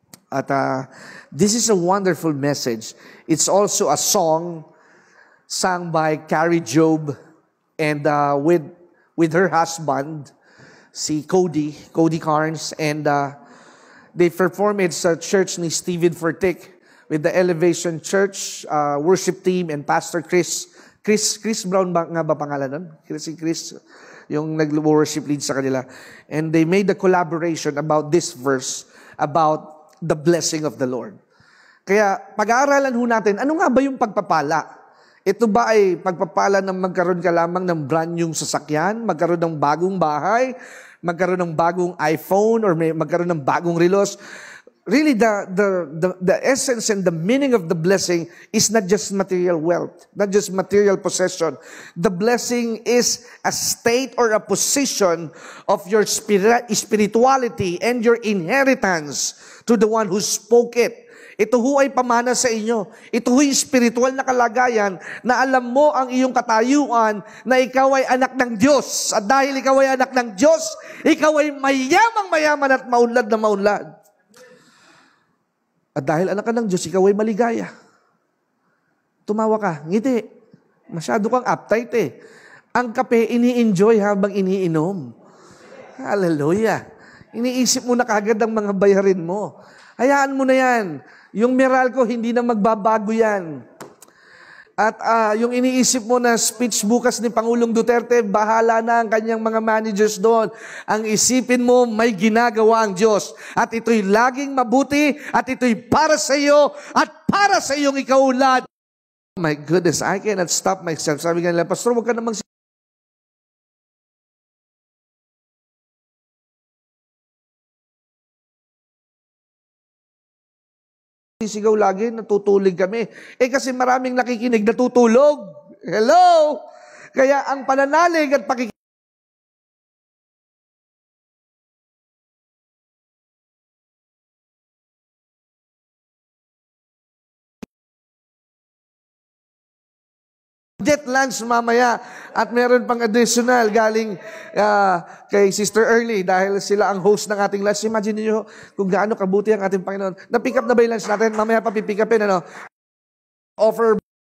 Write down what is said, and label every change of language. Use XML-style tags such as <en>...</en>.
<en>At this is a wonderful message. It's also a song sung by Carrie Job and with her husband, si Cody Carnes, and they performed it sa church ni Stephen Furtick with the Elevation Church worship team and Pastor Chris Brown</en> <tl>ba nga ba pangalan nun?</tl> <en>Chris</en> <tl>yung nag-worship lead sa kanila.</tl> <en>And they made a collaboration about this verse about the blessing of the Lord.</en> <tl>Kaya pag-aaralan ho natin, ano nga ba yung pagpapala? Ito ba ay pagpapala ng magkaroon ka lamang ng brand new sasakyan, magkaroon ng bagong bahay, magkaroon ng bagong iPhone, or magkaroon ng bagong relos?</tl> <en>Really, the essence and the meaning of the blessing is not just material wealth, not just material possession. The blessing is a state or a position of your spirituality and your inheritance to the one who spoke it.</en> <tl>Ito ho ay pamana sa inyo. Ito ho'y spiritual na kalagayan na alam mo ang iyong katayuan na ikaw ay anak ng Diyos. At dahil ikaw ay anak ng Diyos, ikaw ay mayamang-mayaman at maunlad na maunlad. At dahil anak ka ng Diyos, ikaw ay maligaya. Tumawa ka, ngiti. Masyado kang uptight Ang kape, ini-enjoy habang iniinom. Hallelujah. Iniisip mo na kagad ang mga bayarin mo. Hayaan mo na yan. Yung Meralco, hindi na magbabago yan. At yung iniisip mo na speech bukas ni Pangulong Duterte, bahala na ang kanyang mga managers doon. Ang isipin mo, may ginagawa ang Diyos. At ito'y laging mabuti, at ito'y para sa iyo, at para sa iyong ikaulad.</tl> <en>My goodness, I cannot stop myself.</en> <tl>Sabi nga nila, Pastor, huwag ka namang sisigaw lagi, natutulig kami. Kasi maraming nakikinig, natutulog. Hello? Kaya ang pananalig at pakikinig, jet lunch mamaya at meron pang additional galing kay Sister Early dahil sila ang host ng ating lunch. Imagine niyo kung gaano kabuti ang ating Panginoon. Na-pick up na ba yung lunch natin? Mamaya pa pipick upin, offer</tl>